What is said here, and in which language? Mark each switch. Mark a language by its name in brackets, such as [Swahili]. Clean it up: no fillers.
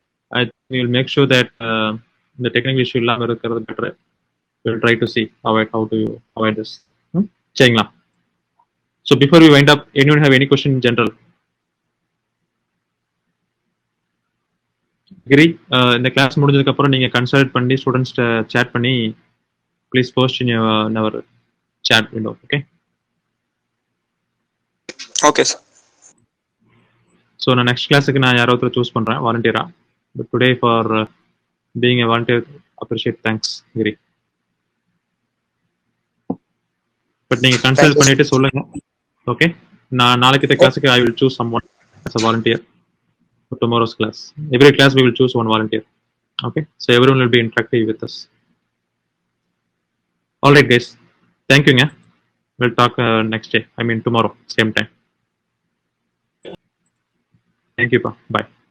[English] I will make sure that [Tamil] இந்த technical issue இல்லாமல் இருக்கிறது [English] Better. Will try to see how to avoid this. [Tamil] சரிங்களா? [English] So before we wind up, anyone have any question in general? [Tamil] கிரி, இந்த class முடிஞ்சதுக்கு அப்புறம் நீங்க consult பண்ணி ஸ்டூடெண்ட்ஸ்ட chat பண்ணி [English] Please post in our chat window. [Tamil] Okay okay sir. So நான் next கிளாஸுக்கு நான் யாரோ ஒருத்தர் சூஸ் பண்ணுறேன் வாலண்டியரா. [English] But today for being a volunteer appreciate. Thanks Giri. [Tamil] But நீங்கள் கன்சல்ட் பண்ணிட்டு சொல்லுங்க. ஓகே, நான் நாளைக்கு இந்த கிளாஸுக்கு [English] I will choose some one as a volunteer for tomorrow's class. Every class we will choose one volunteer. Okay, so everyone will be interactive with us. All right guys, thank you. We'll talk next day, I mean tomorrow same time. Thank you. Bye.